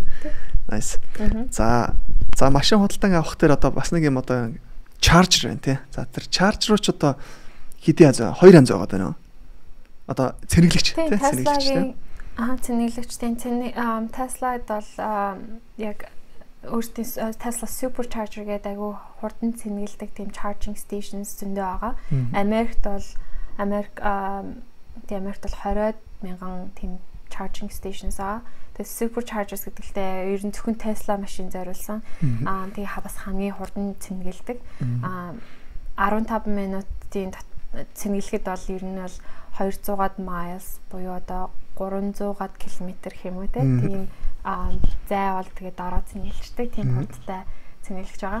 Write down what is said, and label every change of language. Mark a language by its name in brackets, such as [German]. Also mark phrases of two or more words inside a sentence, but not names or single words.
[Mongolian] Nice. За машин худалдан авах дээр одоо бас нэг юм одоо charger байна тийм. За тэр charger руу ч одоо хэдийн янз 2 янз байгаа даа нөө. Одоо цэнэглэгч тийм цэнэглэгч тийм. Цэнэглэгчтэй Tesla-д бол яг өөртөө Tesla Supercharger гэдэг айгүй хурдан цэнгэлдэг тийм [English] charging stations [Mongolian] зөндөө байгаа. Америкт бол 20,000 тийм [English] charging stations [Mongolian] аа. Тэгээ Superchargers гэдэгтээ ер нь зөвхөн Tesla машин зориулсан. Тэгээ бас хамгийн хурдан цэнгэлдэг. 15 минутын цэнгэлэхэд бол ер нь бол 200-аад miles буюу одоо 300-аад километр гэх юм уу тийм зай бол тэгээ дараа цэнгэлждэг тийм хурдтай цэнгэлж байгаа.